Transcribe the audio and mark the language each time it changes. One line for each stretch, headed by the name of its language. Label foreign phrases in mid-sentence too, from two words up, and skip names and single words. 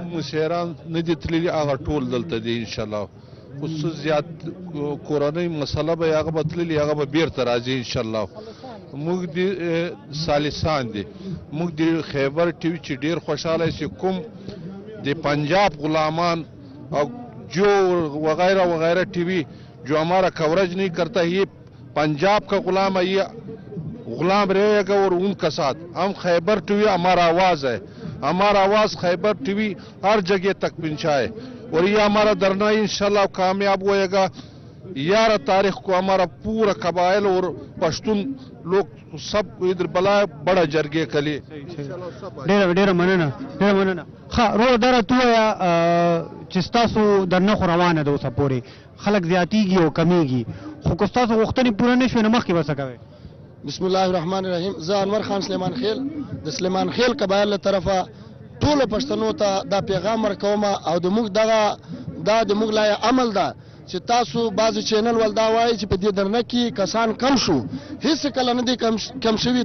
Pashto: مشران نه دي تللي هغه ټول دلته دي انشاءالله خو څه زیات کورنۍ مسله به هغه به تللي هغه به بیرته راځي انشاءالله. موږ د سالسان دي موږ د خیبر ټي وي چې ډېر خوشحاله چې کوم د پنجاب غلامان او
Urdu: جو وغیرہ وغیرہ ٹی وی جو ہمارا کوریج نہیں کرتا یہ پنجاب کا غلام ہے یہ غلام رہے گا اور ان کا ساتھ ہم خیبر ٹی وی ہمارا آواز ہے ہمارا آواز خیبر ٹی وی ہر جگہ تک پہنچائے اور یہ ہمارا دھرنا انشاءاللہ کامیاب ہوئے گا. 11 تاریخ کو ہمارا پورا قبائل اور پشتون لوگ سب ادھر بلائے بڑا جرگے کلی.
Pashto: ډېره مننه ښه روغ دره ته ووایه چې ستاسو درنه خو روانه ده اوسه پورې خلک زیاتېږي او کمیږي خو که ستاسو غوښتنې پوره نه شوې نو مخکې به څه کوئ؟
Arabic: بسم الله الرحمن الرحیم.
Pashto: زه انور خان سلیمان خیل د سلیمان خیل قبایل له طرفه ټولو پښتنو ته دا پیغام ورکوم او د موږ دا د موږ لایه عمل ده چې تاسو بعضې چینل ول دا وایي چې په دې درنه کې کسان کم شو هېڅ کله نه دی کم شوي.